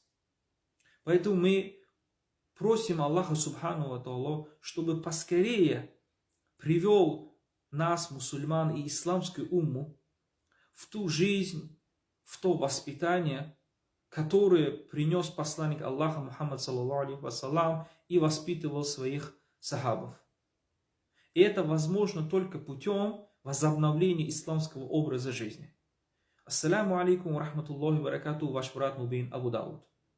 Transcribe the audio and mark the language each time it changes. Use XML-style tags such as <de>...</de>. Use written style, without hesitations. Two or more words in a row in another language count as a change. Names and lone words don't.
<ru>Поэтому мы просим Аллаха</ru> <ar>سبحانه وتعالى,</ar> <ru>чтобы поскорее привел нас, мусульман и исламскую умму, в ту жизнь, в то воспитание, которое принес посланник Аллаха Мухаммад</ru> <ar>صلى الله عليه وسلم</ar> <ru>и воспитывал своих сахабов. И это возможно только путем возобновления исламского образа жизни.</ru> <ar>السلام عليكم ورحمة الله وبركاته,</ar> <ru>ваш брат Мубин Абу Дауд.</ru>